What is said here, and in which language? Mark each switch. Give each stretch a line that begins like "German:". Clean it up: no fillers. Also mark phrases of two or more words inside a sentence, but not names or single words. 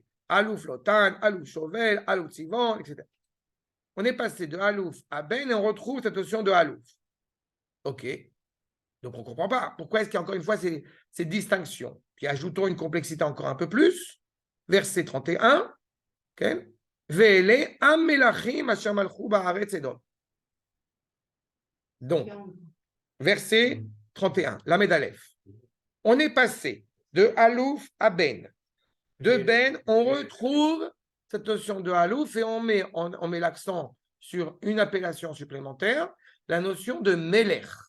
Hebrew: אלוף לוטן, אלוף שובל, אלוף צבעון,
French: etc. On est passé de Alouf à Ben et on retrouve cette notion de Alouf. OK. Donc on ne comprend pas. Pourquoi est-ce qu'il y a encore une fois ces distinctions? Puis ajoutons une complexité encore un peu plus. Verset 31. Okay.
Hebrew: ואלה המלכים אשר מלכו בארץ אדום.
French: Donc, verset 31, la Aleph. On est passé de Alouf à Ben. De Ben, on retrouve cette notion de Alouf et on met l'accent sur une appellation supplémentaire, la notion de Melech.